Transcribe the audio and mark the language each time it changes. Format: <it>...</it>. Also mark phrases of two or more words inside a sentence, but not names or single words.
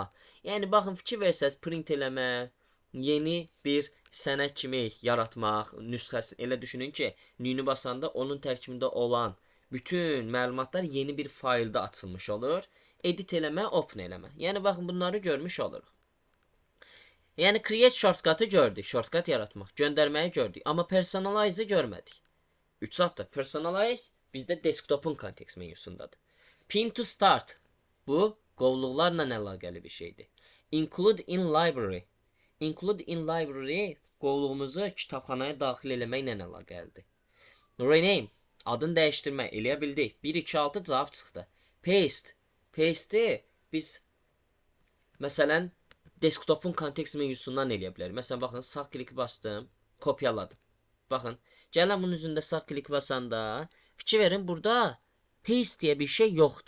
<az>Yəni, baxın, fikir versəz, print eləmə, yeni bir sənəd kimi yaratmaq, nüsxəsini elə düşünün ki, nüyünü basanda onun tərkibində olan bütün məlumatlar yeni bir faylda açılmış olur. Edit eləmə, open eləmə. Yəni, baxın, bunları görmüş oluruq. Yəni,</az> <en>create shortcut'ı</en> <az>gördük, shortcut yaratmaq, göndərməyi gördük, amma personalize'ı görmədik. 3 addır, personalize bizdə desktopun kontekst menüsündadır.</az> <en>Pin to start,</en> <az>bu qovluqlarla əlaqəli bir şeydir.</az> <en>Include in library, include in library</en> <az>qovluğumuzu kitabxanaya daxil eləməklə əlaqəlidir. Rename, adını dəyişdirmək, eləyə bildik. 1, 2, 6 cavab çıxdı. Paste, paste'i biz, məsələn, desktopun kontekst menüsündən eləyə bilərik. Məsələn, baxın, sağ kliki bastım, kopyaladım. Baxın, gələn bunun üzərində sağ kliki basanda, fikir verin, burada paste deyə bir şey yoxdur.</az>